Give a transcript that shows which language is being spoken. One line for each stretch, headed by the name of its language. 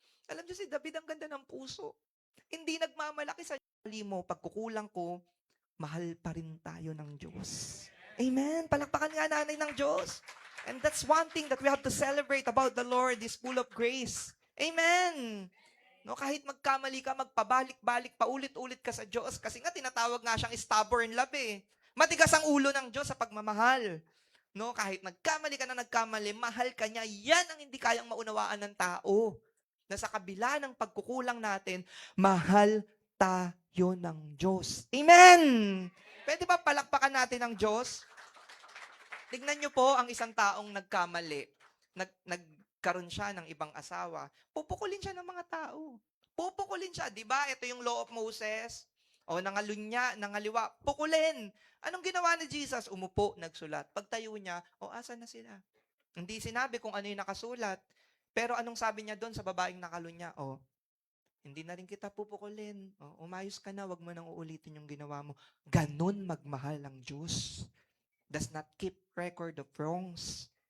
Filipino: Alam niyo si David, ang ganda ng puso. Hindi nagmamalaki sa mo, pagkukulang ko, mahal pa rin tayo ng Diyos. Amen. Palakpakan nga nanay ng Diyos.
English: And that's one thing that we have to celebrate about the Lord, is full of grace.
Filipino: Amen. No, kahit magkamali ka, magpabalik-balik, paulit-ulit ka sa Diyos. Kasi nga, tinatawag nga siyang stubborn love eh. Matigas ang ulo ng Diyos sa pagmamahal. No, kahit nagkamali ka na nagkamali, mahal ka niya. Yan ang hindi kayang maunawaan ng tao. Na sa kabila ng pagkukulang natin, mahal tayo ng Diyos. Amen! Pwede ba palakpakan natin ang Diyos? Tignan niyo po ang isang taong nagkamali. Nagkaroon siya ng ibang asawa. Pupukulin siya ng mga tao. Pupukulin siya. Di ba? Ito yung law of Moses. O nangalunya, nangaliwa. Pukulin. Anong ginawa ni Jesus? Umupo, nagsulat. Pagtayo niya, asan na sila? Hindi sinabi kung ano yung nakasulat. Pero anong sabi niya doon sa babaeng nakalunya? Hindi na rin kita pupukulin. Umayos ka na, wag mo nang uulitin yung ginawa mo. Ganun magmahal ang Diyos.
English: Does not keep record of wrongs.